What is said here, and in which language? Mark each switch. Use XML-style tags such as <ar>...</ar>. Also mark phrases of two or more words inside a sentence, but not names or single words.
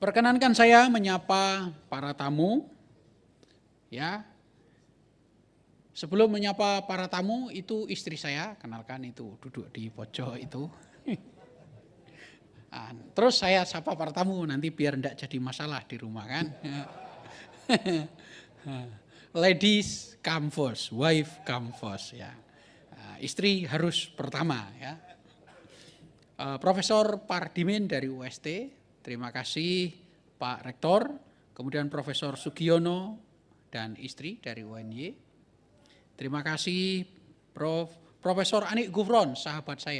<id>Perkenankan saya menyapa para tamu. Ya. Sebelum menyapa para tamu, itu istri saya, kenalkan itu duduk di pojok itu. Terus saya sapa para tamu, nanti biar enggak jadi masalah di rumah kan.</id> <en>Ladies come first, wife come first ya.</en> <id>Istri harus pertama ya. Profesor Pardimin dari UST, terima kasih Pak Rektor, kemudian Profesor Sugiono dan istri dari UNY. Terima kasih Profesor Anik Gufron, sahabat saya.</id>